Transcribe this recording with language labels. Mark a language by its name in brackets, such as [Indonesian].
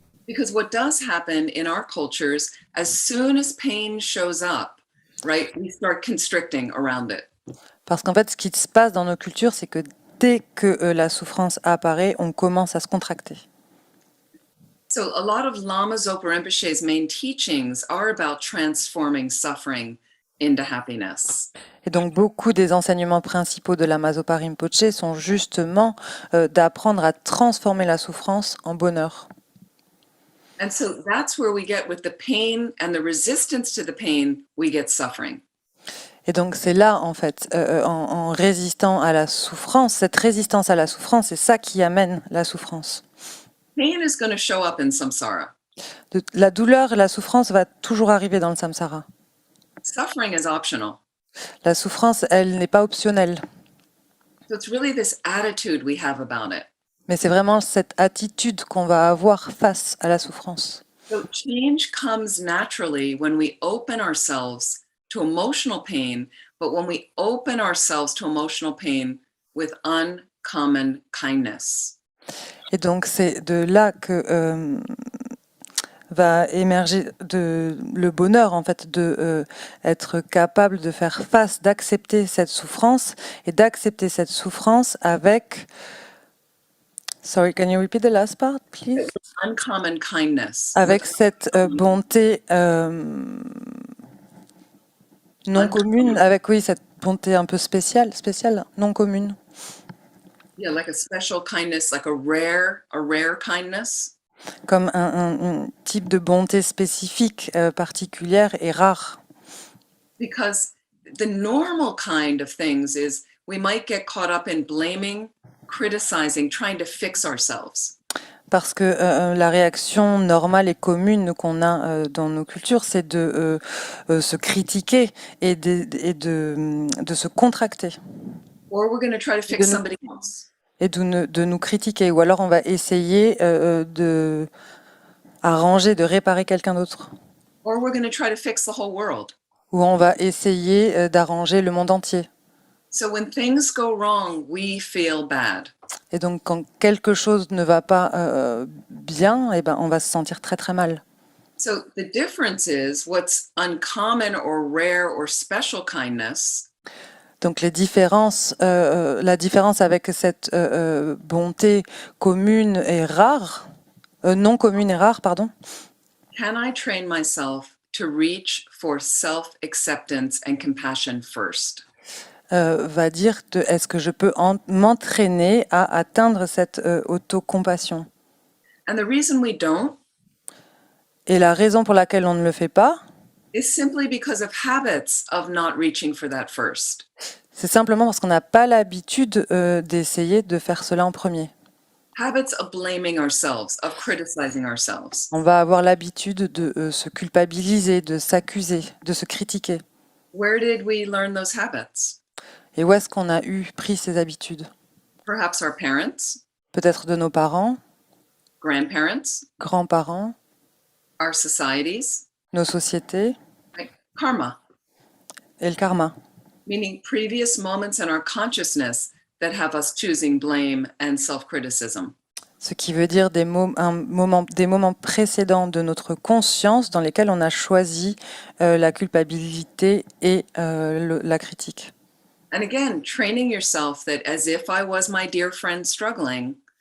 [English] Because what does happen in our cultures, as soon as pain shows up, right, we start constricting around it. [French] Parce qu'en fait, ce qui se passe dans nos cultures, c'est que dès que la souffrance apparaît, on commence à se contracter. [English] So a lot of Lama Zopa Rinpoche's main teachings are about transforming suffering into happiness. [French] Et donc, beaucoup des enseignements principaux de Lama Zopa Rinpoche sont justement d'apprendre à transformer la souffrance en bonheur. [English] And so that's where we get with the pain and the resistance to the pain, we get suffering. [French] Et donc, c'est là, en fait, en résistant à la souffrance, cette résistance à la souffrance, c'est ça qui amène la souffrance. [English] Pain is going to show up in samsara. [French] La douleur et la souffrance va toujours arriver dans le samsara. [English] Suffering is optional. [French] La souffrance, elle n'est pas optionnelle. [English] So it's really this attitude we have about it. [French] Mais c'est vraiment cette attitude qu'on va avoir face à la souffrance. [English] So change comes naturally when we open ourselves to emotional pain, but when we open ourselves to emotional pain with uncommon kindness. [French] Et donc, c'est de là que va émerger le bonheur, en fait, de être capable de faire face, d'accepter cette souffrance et d'accepter cette souffrance avec... [English] Sorry, can you repeat the last part, please? Uncommon kindness. [French] Avec cette bonté non commune, avec, oui, cette bonté un peu spéciale, non commune. [English] Yeah, like a special kindness, like a rare kindness. [French] Comme un type de bonté spécifique, particulière et rare. [English] Because the normal kind of things is we might get caught up in blaming, criticizing, trying to fix ourselves. [French] Parce que la réaction normale et commune qu'on a dans nos cultures, c'est de se critiquer et de se contracter. [English] Or we're going to try to fix somebody else. [French] Et de nous critiquer. Ou alors on va essayer de arranger, de réparer quelqu'un d'autre. [English] Or we're going to try to fix the whole world. [French] Ou on va essayer d'arranger le monde entier. [English] So when things go wrong, we feel bad. [French] Et donc quand quelque chose ne va pas bien, eh ben, on va se sentir très très mal. [English] So the difference is what's uncommon or rare or special kindness [French] Donc la différence avec cette bonté commune et rare, non commune et rare, pardon. [English] Can I train myself to reach for self-acceptance and compassion first? [French] Va dire est-ce que je peux m'entraîner à atteindre cette autocompassion. [English] And the reason we don't [French] Et la raison pour laquelle on ne le fait pas, [English] is simply because of habits of not reaching for that first. [French] C'est simplement parce qu'on n'a pas l'habitude d'essayer de faire cela en premier. [English] Habits of blaming ourselves, of criticizing ourselves. [French] On va avoir l'habitude de se culpabiliser, de s'accuser, de se critiquer. [English] Where did we learn those habits? [French] Et où est-ce qu'on a pris ces habitudes? [English] Perhaps our parents, [French] Peut-être de nos parents, [English] grandparents, [French] grands-parents, [English] our societies, [French] nos sociétés [English] right? Karma, [French] et le karma. [English] meaning previous moments in our consciousness that have us choosing blame and self-criticism. [French] Ce qui veut dire des moments précédents de notre conscience dans lesquels on a choisi la culpabilité et la critique. [English] And again, training yourself that as if I was my dear friend struggling,